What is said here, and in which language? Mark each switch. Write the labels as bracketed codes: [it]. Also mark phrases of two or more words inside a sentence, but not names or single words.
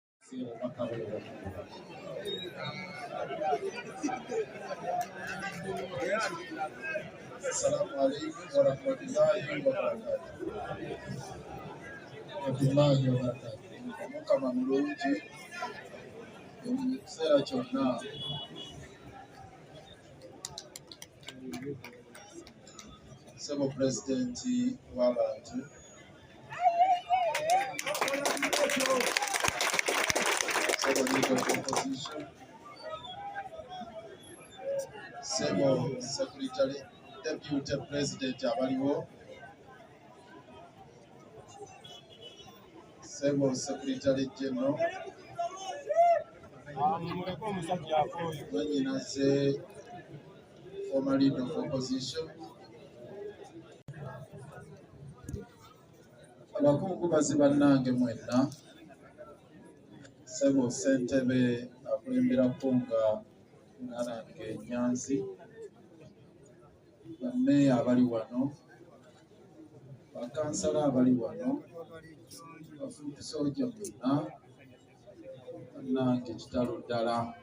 [ar] السلام عليكم ورحمة الله وبركاته. ورحمة الله وبركاته. [lg] Mukama mulungi mu kiseera kyonna. Ssebo pulezidenti w'abantu, ssebo [en] leader of opposition, [lg] ssebo [en] secretary deputy president [lg] abaliwo, ssebo [en] secretary general, [lg] mwennyinaze [en] former leader of opposition, [lg] abakungubazi bannange mwenna, ssebo ssentebe akulemberako nga Ngarange Nyanzi, bammeeya abali wano, bakansala abali wano, bafuuti soja mwenna, bannange kitalo ddala.